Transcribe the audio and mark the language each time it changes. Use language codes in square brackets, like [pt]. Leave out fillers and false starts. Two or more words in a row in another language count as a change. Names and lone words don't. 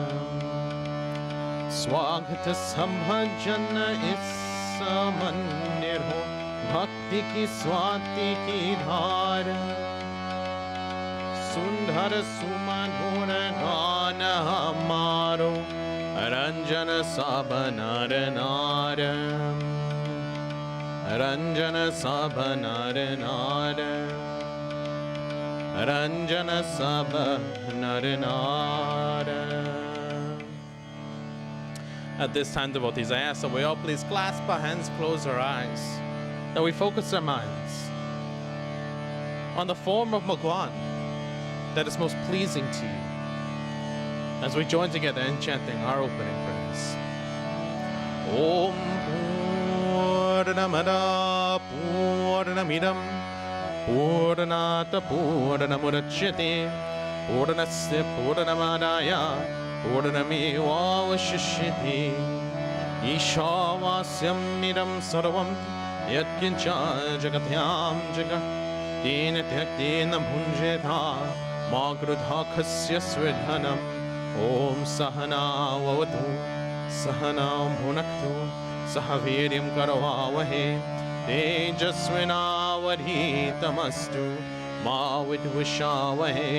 [hi] स्वागत समझन इस मंदिर हो, भक्ति की स्वाति की धार, सुंदर सुमधुर गान हमारो, रंजन सब नर नार। रंजन सब नर नार, रंजन सब नर नार। [en] At this time, devotees, I ask that we all please clasp our hands, close our eyes, that we focus our minds on the form of Bhagwan that is most pleasing to you, as we join together in chanting our opening prayers. [sa] ॐ पूर्णमदः पूर्णमिदं पूर्णात् पूर्णमुदच्यते पूर्णस्य पूर्णमादाय पूर्णमेवावशिष्यते ईशावास्यम् इदं सर्वं यत्किञ्च जगत्यां जगत् तेन त्यक्तेन भुञ्जीथा मागृधः कस्य स्विद्धनम् ॐ सह नाववतु सह नौ भुनक्तु सहवीर्यं करवावहै तेजस्विनावधीतमस्तु मा विद्विषावहै.